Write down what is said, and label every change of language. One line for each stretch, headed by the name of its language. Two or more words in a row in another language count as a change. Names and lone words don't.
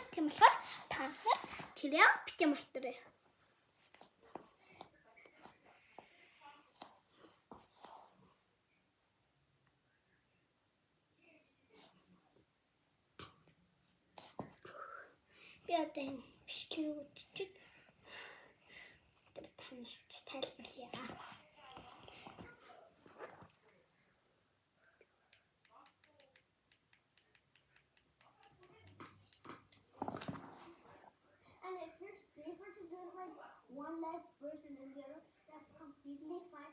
Mongolian: Тийм болохоор та тэрээ бити мартаарай. Би одоо энэ бичлэг үзчихэж танарт тайлбарлая.
English: And if you're safer to do it like one leg versus the other, that's completely fine.